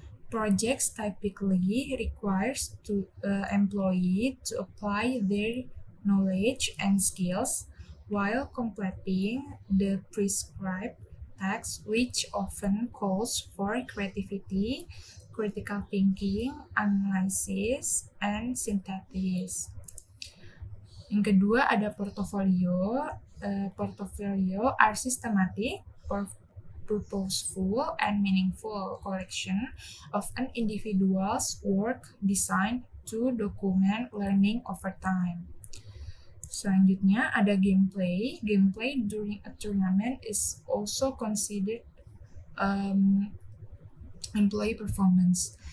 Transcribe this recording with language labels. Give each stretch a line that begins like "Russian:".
English: Projects typically requires employee to apply their knowledge and skills while completing the prescribed task, which often calls for creativity, critical thinking, analysis, and synthesis.
Indonesian: Yang kedua ada portfolio.
English: Portfolio are systematic, purposeful, and meaningful collection of an individual's work designed to document learning over time.
Indonesian: Selanjutnya ada gameplay.
English: Gameplay during a tournament is also considered employee performance.